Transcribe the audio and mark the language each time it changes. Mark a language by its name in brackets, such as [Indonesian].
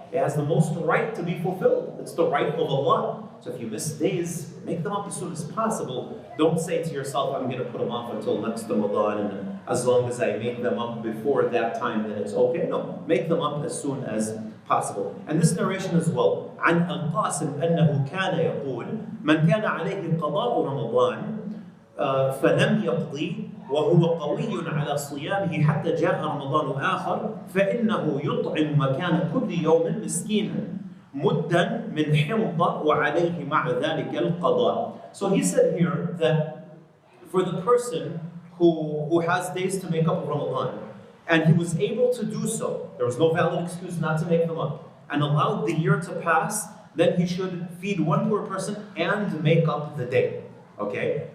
[English] It has the most right to be fulfilled. It's the right of Allah. So if you miss days, make them up as soon as possible. Don't say to yourself, I'm going to put them off until next Ramadan, and as long as I make them up before that time, then it's okay. No, make them up as soon as possible. And this narration as well, [Arabic] عن القاسم أنه كان يقول من كان عليه قضاء رمضان فلم يقضي وهو قوي على صيامه حتى جاء رمضان آخر فإنه يطعم مكان كل يوم مسكينا مدا من حنطة وعليه مع ذلك القضاء. [English] So he said here that for the person who has days to make up of Ramadan, and he was able to do so, there was no valid excuse not to make them up, and allowed the year to pass, then he should feed one poor person and make up the day. Okay?